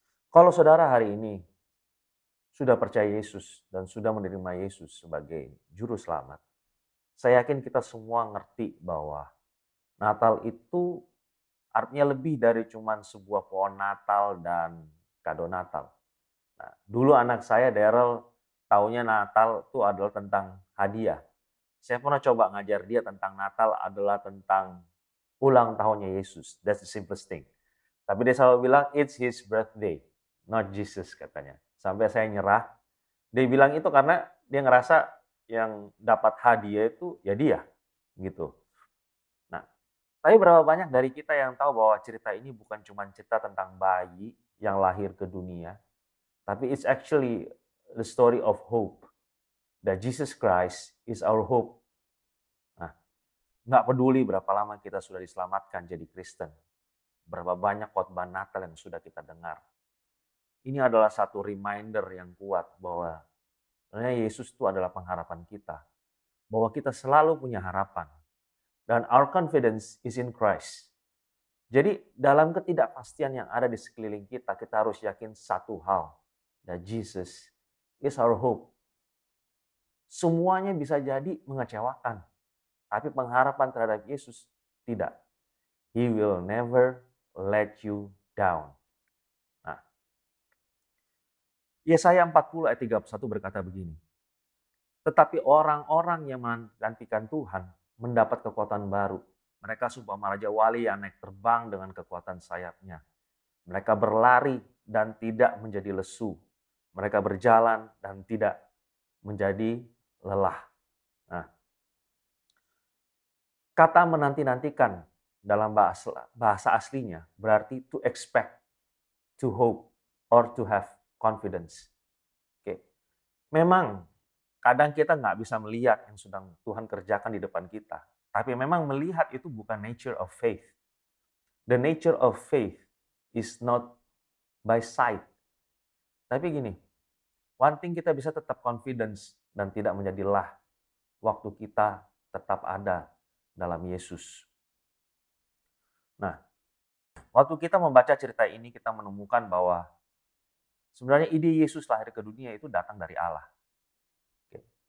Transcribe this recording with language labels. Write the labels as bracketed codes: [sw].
[id] Kalau saudara hari ini sudah percaya Yesus dan sudah menerima Yesus sebagai juru selamat, saya yakin kita semua ngerti bahwa Natal itu artinya lebih dari cuman sebuah pohon Natal dan kado Natal. Nah, dulu anak saya Daryl taunya Natal itu adalah tentang hadiah. Saya pernah coba ngajar dia tentang Natal adalah tentang ulang tahunnya Yesus. [en] That's the simplest thing. [id] Tapi dia selalu bilang, [en] "It's his birthday, not Jesus," [id] katanya. Sampai saya nyerah. Dia bilang itu karena dia ngerasa yang dapat hadiah itu ya dia, gitu. Nah, tapi berapa banyak dari kita yang tahu bahwa cerita ini bukan cuma cerita tentang bayi yang lahir ke dunia, tapi [en] it's actually the story of hope. That Jesus Christ is our hope. [id] Nah, nggak peduli berapa lama kita sudah diselamatkan jadi Kristen. Berapa banyak khotbah Natal yang sudah kita dengar. Ini adalah satu reminder yang kuat bahwa sebenarnya Yesus itu adalah pengharapan kita. Bahwa kita selalu punya harapan. [en] Dan our confidence is in Christ. [id] Jadi dalam ketidakpastian yang ada di sekeliling kita, kita harus yakin satu hal. [en] That Jesus is our hope. [id] Semuanya bisa jadi mengecewakan. Tapi pengharapan terhadap Yesus tidak. [en] He will never let you down. [id] Nah, Yesaya 40 ayat 31 berkata begini. "Tetapi orang-orang yang menantikan Tuhan mendapat kekuatan baru. Mereka seumpama raja wali yang naik terbang dengan kekuatan sayapnya. Mereka berlari dan tidak menjadi lesu. Mereka berjalan dan tidak menjadi lelah." Nah, kata menanti-nantikan dalam bahasa aslinya berarti [en] to expect, to hope, or to have confidence. [id] Oke. Memang kadang kita nggak bisa melihat yang sedang Tuhan kerjakan di depan kita. Tapi memang melihat itu bukan [en] nature of faith. The nature of faith is not by sight. [id] Tapi gini, [en] one thing [id] kita bisa tetap confidence dan tidak menjadi lelah waktu kita tetap ada dalam Yesus. Nah, waktu kita membaca cerita ini, kita menemukan bahwa sebenarnya ide Yesus lahir ke dunia itu datang dari Allah. Okay.